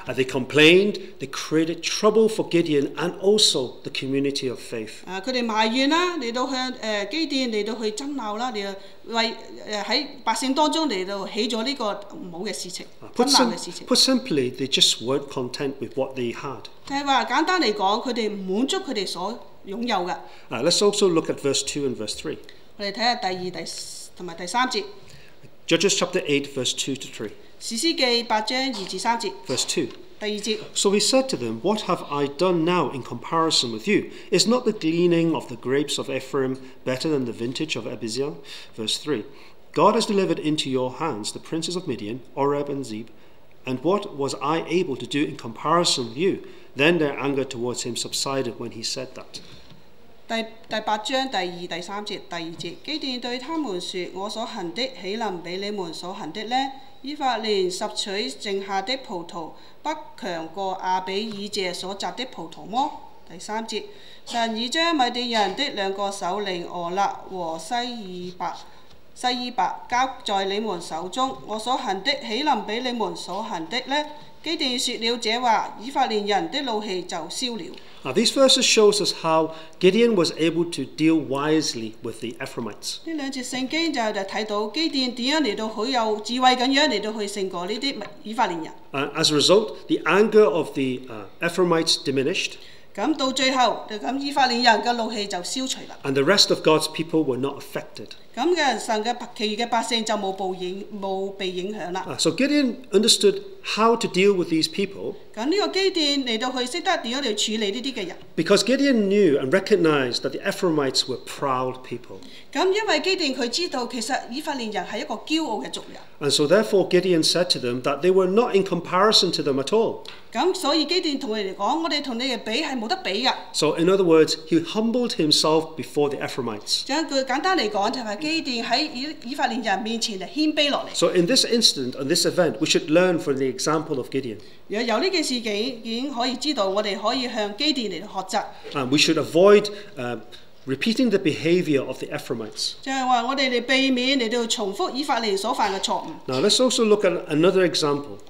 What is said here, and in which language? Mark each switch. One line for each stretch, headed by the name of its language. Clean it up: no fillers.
English: They complained, they created trouble for Gideon and also the community of faith.
Cantonese: 佢哋埋怨啦，嚟到向基甸嚟到去爭鬧啦，嚟到為喺百姓當中嚟到起咗呢個唔好嘅事情，爭鬧嘅事情。
English: Put simply, they just weren't content with what they had.
Cantonese: 就係話簡單嚟講，佢哋唔滿足佢哋所擁有嘅。
English: Let's also look at verse 2 and verse 3.
Cantonese: 我哋睇下第2同埋第3節。
English: Judges chapter 8, verse 2 to 3.
Cantonese: 士師記8章2至3節。
English: Verse 2.
Cantonese: 第2節。
English: So he said to them, What have I done now in comparison with you? Is not the gleaning of the grapes of Ephraim better than the vintage of Abiziah? Verse 3. God has delivered into your hands the princes of Midian, Oreb and Zeb. And what was I able to do in comparison with you? Then their anger towards him subsided when he said that.
Cantonese: 第8章第2、第3節。第2節，基甸對他們說：我所行的豈能比你們所行的呢？以法蓮拾取剩下的葡萄，不強過亞比以謝所摘的葡萄麼？第3節，神已將米甸人的2個首領俄勒和西伊伯交在你們手中，我所行的豈能比你們所行的呢？基甸說了這話，以法蓮人的怒氣就消了。
English: These verses shows us how Gideon was able to deal wisely with the Ephraimites.
Cantonese: 呢兩節聖經就睇到基甸點樣嚟到好有智慧咁樣嚟到去勝過呢啲以法蓮人。
English: As a result, the anger of the Ephraimites diminished.
Cantonese: 咁到最後，咁以法蓮人嘅怒氣就消除啦。
English: And the rest of God's people were not affected.
Cantonese: 咁嘅神嘅其餘嘅百姓就冇被影響啦。
English: So Gideon understood how to deal with these people.
Cantonese: 咁呢個基甸嚟到去識得點樣嚟處理呢啲嘅人。
English: Because Gideon knew and recognized that the Ephraimites were proud people.
Cantonese: 咁因為基甸佢知道其實以法蓮人係一個驕傲嘅族人。
English: And so therefore Gideon said to them that they were not in comparison to them at all.
Cantonese: 咁所以基甸同佢哋講，我哋同你哋比係冇得比㗎。
English: So in other words, he humbled himself before the Ephraimites.
Cantonese: 就一句簡單嚟講，就係基甸喺以法蓮人面前嚟謙卑落嚟。
English: So in this instant, on this event, we should learn from the example of Gideon.
Cantonese: 由呢件事件已經可以知道，我哋可以向基甸嚟學習。
English: We should avoid repeating the behavior of the Ephraimites.
Cantonese: 就係話我哋嚟避免嚟到重複以法蓮所犯嘅錯誤。
English: Now let's also look at another example.